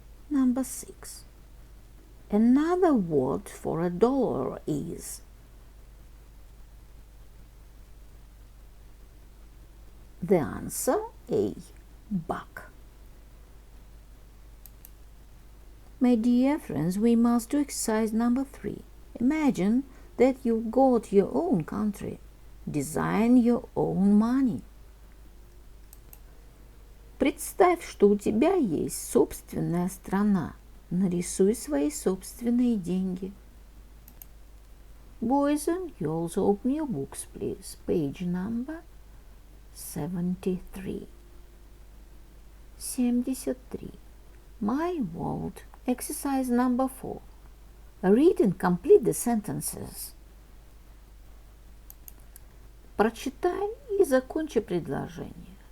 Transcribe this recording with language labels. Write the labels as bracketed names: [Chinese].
[English] Number 6. Another word for a dollar is the answer A. Buck. My dear friends, we must do exercise number 3. Imagine that you've got your own country. Design your own money. [Russian] Представь, что у тебя есть собственная страна. Нарисуй свои собственные деньги. [English] Boys and girls, open your books, please. Page number 73. 73. My world. Exercise number 4. Read and complete the sentences. [Russian] Прочитай и закончи предложение.